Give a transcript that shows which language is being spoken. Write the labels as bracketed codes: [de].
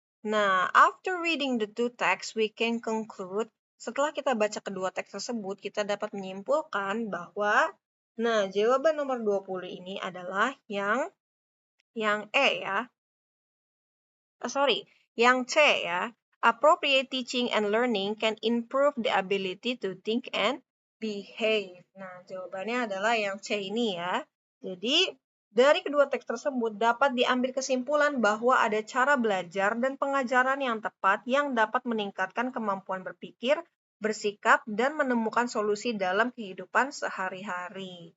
[id] Nah, [en] after reading the two texts, we can conclude, [id] setelah kita baca kedua teks tersebut, kita dapat menyimpulkan bahwa, nah, jawaban nomor 20 ini adalah yang E ya. Yang C ya. [en] Appropriate teaching and learning can improve the ability to think and behave. [id] Nah, jawabannya adalah yang C ini ya. Jadi, dari kedua teks tersebut dapat diambil kesimpulan bahwa ada cara belajar dan pengajaran yang tepat yang dapat meningkatkan kemampuan berpikir, bersikap, dan menemukan solusi dalam kehidupan sehari-hari.